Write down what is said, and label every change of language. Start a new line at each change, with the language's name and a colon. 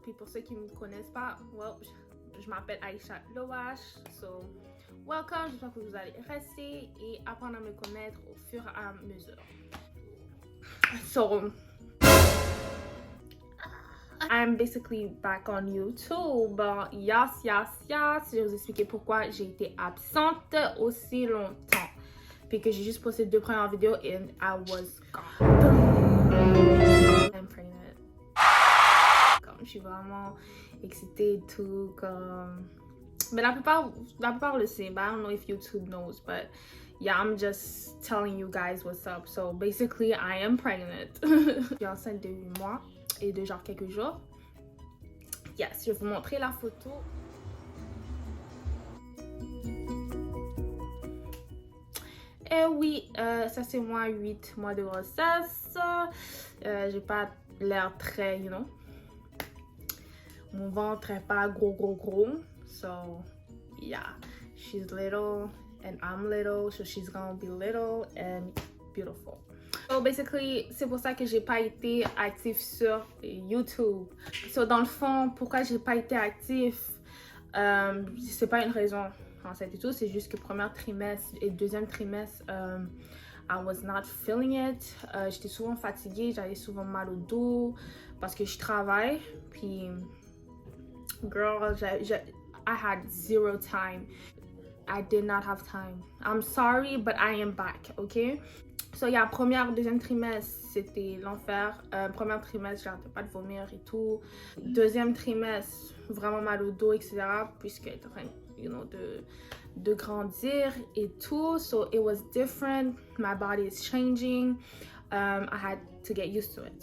French: Puis pour ceux qui ne me connaissent pas,
English: well,
French: je m'appelle Aïcha Loash.
English: So, welcome.
French: J'espère que vous allez rester et apprendre à me connaître au fur et à mesure.
English: So, I'm basically back on YouTube. Yes.
French: Je vais vous expliquer pourquoi j'ai été absente aussi longtemps. Puis que j'ai juste posté 2 premières vidéos
English: and I was gone. I'm pregnant.
French: Comme je suis vraiment excitée et tout. Comme... Mais la plupart le savent.
English: But I don't know if YouTube knows. But yeah, I'm just telling you guys what's up. So basically, I am pregnant.
French: Je suis enceinte de 8 mois et de genre quelques jours.
English: Yes,
French: je vais vous montrer la photo. Et oui, ça c'est moi, 8 mois de grossesse. J'ai pas l'air très,
English: you know.
French: Mon ventre est pas gros.
English: So, yeah. She's little and I'm little. So she's gonna be little and beautiful. So basically,
French: c'est pour ça que j'ai pas été active sur YouTube. So dans le fond, pourquoi j'ai pas été active, c'est pas une raison enceinte et tout, c'est juste que premier trimestre et deuxième trimestre,
English: I was not feeling it.
French: J'étais souvent fatiguée, j'avais souvent mal au dos parce que je travaille.
English: Puis, girl, I had zero time. I did not have time. I'm sorry, but I am back, okay? So, yeah,
French: deuxième trimestre, c'était l'enfer. Premier trimestre, j'arrêtais pas de vomir et tout. Deuxième trimestre, vraiment mal au dos, etc. Puisqu'elle était en train,
English: you know,
French: de grandir et tout.
English: So, it was different. My body is changing. I had to get used to it.